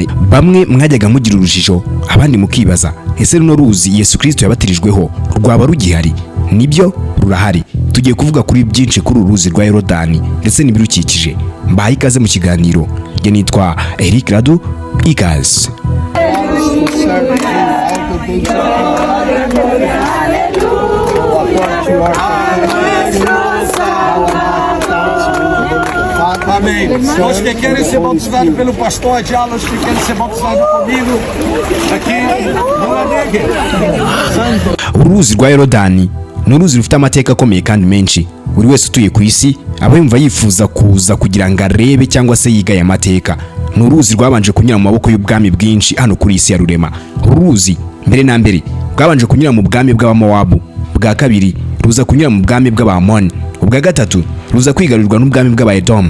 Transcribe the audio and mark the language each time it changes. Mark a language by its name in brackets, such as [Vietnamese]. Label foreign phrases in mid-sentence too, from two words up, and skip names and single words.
[Kinyarwanda] Bamwe mwajyaga mugira urujijo, abandi mukibaza ese runo ruzi Yesu Kristo yabatirijweho rwaba rugihari? Nibyo, rurahari. Tugiye kuvuga kuri byinshi kuri uruzi rwa Yorodani ndetse n'ibirukikije. Mbaye ikaze mu kiganiro. Nge nitwa Eric Radu, ikaze. [Portuguese] Amém. Os que querem ser batizados pelo pastor Adiala, os que querem ser batizados comigo aqui no Lanegue. [Kinyarwanda] Uruzi rwa Yorodani ni uruzi rufite amateka akomeye kandi menshi. Buri wese utuye ku isi aba yumva yifuza kuza kugira ngo arebe cyangwa se yiga aya mateka. Ni uruzi rwabanje kunyura mu maboko y'ubwami bwinshi hano kuri isi ya rurema. Uruzi mbere na mbere rwabanje kunyura mu bwami bw'Abamowabu, bwa kabiri ruza kunyura mu bwami bw'Abamoni, ubwa gatatu ruza kwigarurirwa n'ubwami bw'Abaedomu.